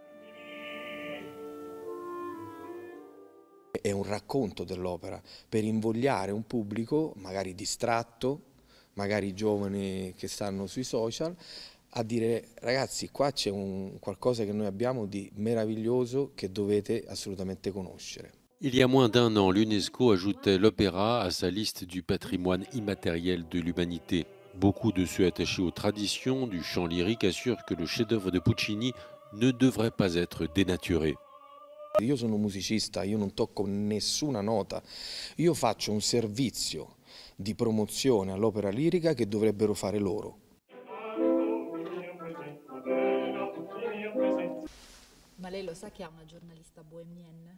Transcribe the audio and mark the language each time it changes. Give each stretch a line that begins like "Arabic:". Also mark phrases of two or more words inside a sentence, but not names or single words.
Italian: È un racconto dell'opera per invogliare un pubblico magari distratto, magari giovani che stanno sui social, a dire ragazzi qua c'è qualcosa che noi abbiamo di meraviglioso che dovete assolutamente conoscere.
French: Il y a moins d'1 an, l'UNESCO ajoutait l'opéra à sa liste du patrimoine immatériel de l'humanité. Beaucoup de ceux attachés aux traditions du chant lyrique assurent que le chef-d'œuvre de Puccini ne devrait pas être dénaturé.
Italian: Io sono musicista, io non tocco nessuna nota, io faccio un servizio di promozione all'opera lirica che dovrebbero fare loro. Ma lei lo sa che ha una giornalista bohemienne?